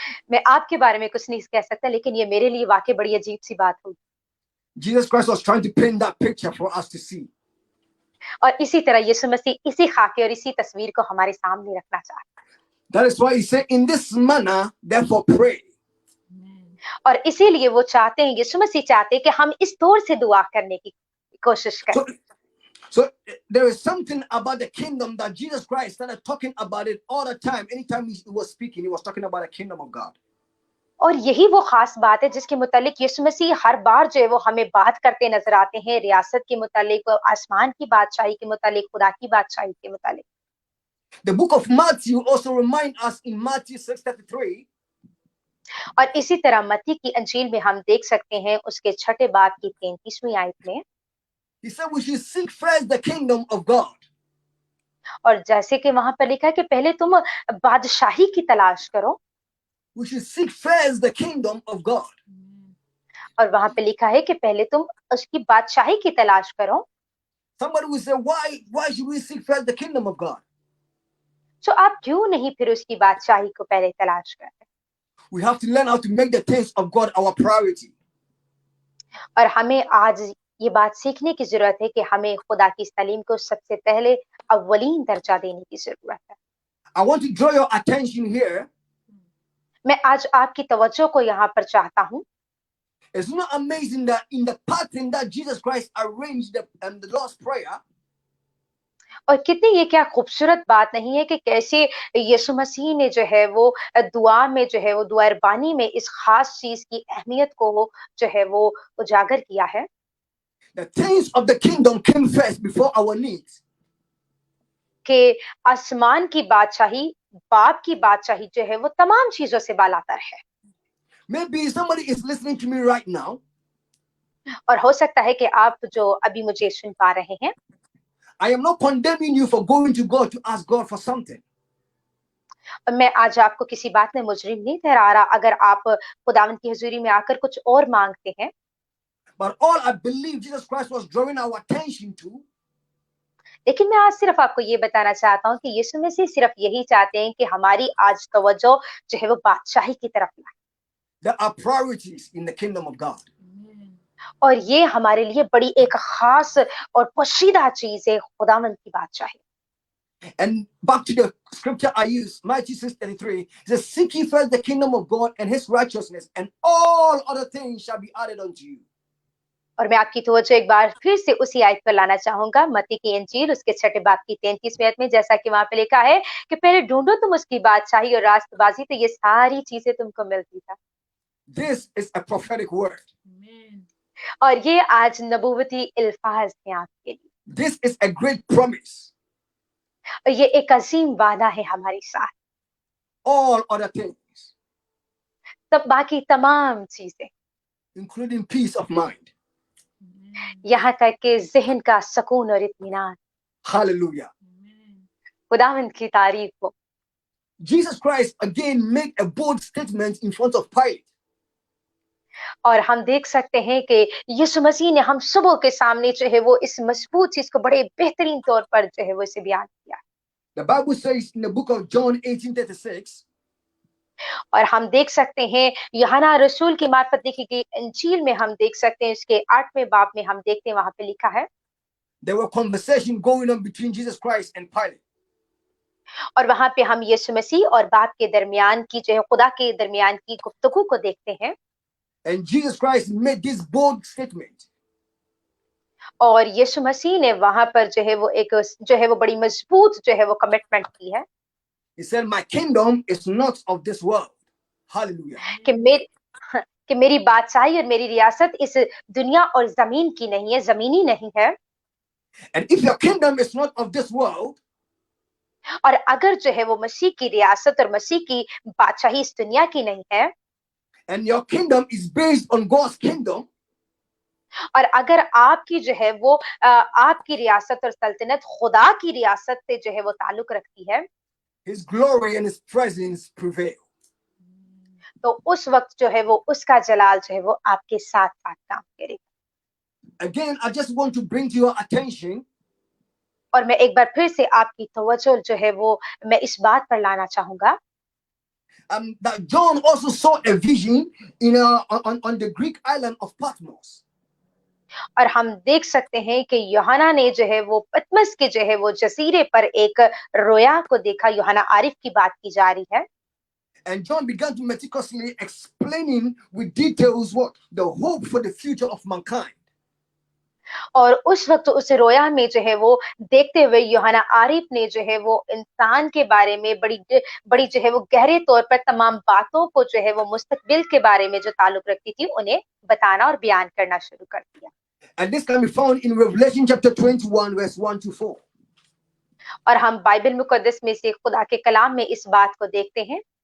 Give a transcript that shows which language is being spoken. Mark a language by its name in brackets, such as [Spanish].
[Hindi] मैं आपके बारे में कुछ नहीं कह सकता, लेकिन ये मेरे लिए वाकई बड़ी अजीब सी बात हुई। [English] Jesus Christ was trying to paint that picture for us to see. [Hindi] और इसी तरह यीशु मसीह इसी खाके और इसी तस्वीर को हमारे सामने रखना चाहता है। [English] That is why he said, in this manner, therefore pray. [Hindi] और इसीलिए वो चाहते हैं, यीशु मसीह चाहते हैं कि हम इस तौर से दुआ करने की कोशिश करें। [English] So there is something about the kingdom that Jesus Christ started talking about it all the time. Anytime he was speaking, he was talking about the kingdom of God. [Hindi] और यही वो खास बात है जिसके मुतालिक यीशु मसीह हर बार जो है वो हमें बात करते नजर आते हैं, रियासत के मुतालिक, आसमान की बादशाही के मुतालिक, खुदा की बादशाही के मुतालिक। [English] The book of Matthew also reminds us in Matthew 6:33. [Hindi] और इसी तरह मत्ती की अंजील में हम देख सकते हैं उसके छठे बाब की 33वीं आयत में, [English] He said we should seek first the kingdom of God. [Hindi] और जैसे कि वहां पर लिखा है कि पहले तुम बादशाही की तलाश करो। [English] We should seek first the kingdom of God. [Hindi] और वहां पे लिखा है कि पहले तुम उसकी बादशाही की तलाश करो। [English] Somebody will say, why should we seek first the kingdom of God? [Hindi] तो आप क्यों नहीं फिर उसकी बादशाही को पहले तलाश कर रहे? [English] We have to learn how to make the things of God our priority. [Hindi] और हमें आज ये बात सीखने की जरूरत है कि हमें खुदा की तालीम को सबसे पहले अव्वलीन दर्जा देने की जरूरत है। [English] I want to draw your attention here. [Hindi] मैं आज आपकी तवज्जो को यहाँ पर चाहता हूँ। [English] It's not amazing that in the pattern that Jesus Christ arranged the Lord's Prayer, [Hindi] और कितनी ये क्या खूबसूरत बात नहीं है कि कैसे यीशु मसीह ने जो है वो दुआ में जो है वो दुआ रबानी में इस खास चीज की अहमियत को जो है वो उजागर किया है। [English] the things of the kingdom came first before our needs. [Hindi] कि आसमान की बादशाही, बाप की बादशाही जो है वो तमाम चीजों से बालातर है। [English] Maybe somebody is listening to me right now. [Hindi] और हो सकता है कि आप जो अभी मुझे सुन पा रहे हैं, [English] I am not condemning you for going to God to ask God for something. [Hindi] मैं आज आपको किसी बात में मुजरिम नहीं ठहरा रहा अगर आप खुदावंद की हुजूरी में आकर कुछ और मांगते हैं। [English] But all I believe Jesus Christ was drawing our attention to, [Hindi] लेकिन मैं आज सिर्फ आपको ये बताना चाहता हूँ कि यीशु मसीह सिर्फ यही चाहते हैं कि हमारी आज तवज्जो जो है वो बादशाही की तरफ लाए। [English] there are priorities in the kingdom of God. [Hindi] और ये हमारे लिए बड़ी एक खास और पोशीदा चीज है खुदावंद की बादशाही। [English] And back to the scripture I use, Matthew 6:33, it says, seek ye first the kingdom of God and his righteousness, and all other things shall be added unto you. [Hindi] और मैं आपकी तवज्जो एक बार फिर से उसी आयत पर लाना चाहूंगा, मत्ती की इंजील उसके छठे बाब की 33वीं आयत में, जैसा कि वहां पे लिखा है कि पहले ढूंढो तुम उसकी बादशाही और रास्तबाजी, तो ये सारी चीजें तुमको मिलती था। [English] This is a prophetic word. [Hindi] और ये आज नबूवती अल्फाज हैं आपके लिए। [English] This is a great promise. [Hindi] और ये एक अजीम वादा है हमारे साथ। [English] All other things, [Hindi] तब बाकी तमाम चीजें, [English] including peace of mind. [Hindi] यहाँ तक कि जहन का सुकून और इत्मीनान। [English] Hallelujah. [Hindi] खुदावंद की तारीफ हो। [English] Jesus Christ again made a bold statement in front of Pilate. [Hindi] और हम देख सकते हैं कि यीशु मसीह ने हम सबों के सामने जो है वो इस मजबूत चीज को बड़े बेहतरीन तौर पर जो है वो इसे बयान किया। [English] The Bible says in the book of John 18:36, [Hindi] और हम देख सकते हैं यूहन्ना रसूल की मार्फत लिखी गई इंजील में हम देख सकते हैं इसके 8वें बाब में हम देखते हैं वहां पे लिखा है, [English] there were conversation going on between Jesus Christ and Pilate. [Hindi] और वहां पे हम यीशु मसीह और बाप के दरमियान की जो है खुदा के दरमियान की गुफ्तगू को देखते हैं। [English] And Jesus Christ made this bold statement. [Hindi] और यीशु मसीह ने वहां पर जो है वो एक जो है वो बड़ी मजबूत जो है वो कमिटमेंट की है [English] He said, my kingdom is not of this world. Hallelujah. [Hindi] कि मेरी कि मेरी बादशाही और मेरी रियासत इस दुनिया और जमीन की नहीं है, जमीनी नहीं है। [English] And if your kingdom is not of this world, [Hindi] और अगर जो है वो मसीह की रियासत और मसीह की बादशाही इस दुनिया की नहीं है, [English] and your kingdom is based on God's kingdom, [Hindi] और अगर आपकी जो है वो आपकी रियासत और सल्तनत खुदा की रियासत से जो है वो ताल्लुक रखती है, [English] his glory and his presence prevail. [Hindi] तो उस वक्त जो है वो उसका जलाल जो है वो आपके साथ साथ काम करेगा। [English] Again, I just want to bring to your attention [Hindi] और मैं एक बार फिर से आपकी तवज्जो जो है वो मैं इस बात पर लाना चाहूंगा [English] that John also saw a vision on the Greek island of Patmos. [Hindi] और हम देख सकते हैं कि यूहन्ना ने जो है वो पतमस के जो है वो जजीरे पर एक रोया को देखा। यूहन्ना आरिफ की बात की जा रही है। [English] And John began to meticulously explaining with details what the hope for the future of mankind. [Hindi] और उस वक्त उस रोया में जो है वो देखते हुए यूहन्ना आरिफ ने जो है वो इंसान के बारे में बड़ी जो है वो गहरे तौर पर तमाम बातों को जो है वो मुस्तकबिल के बारे में जो ताल्लुक रखती थी उन्हें बताना और बयान करना शुरू कर दिया। [English] And this can be found in Revelation chapter 21 verse 1 to 4. [Hindi] और हम बाइबल मुकद्दस में से खुदा के कलाम में इस बात को देखते हैं।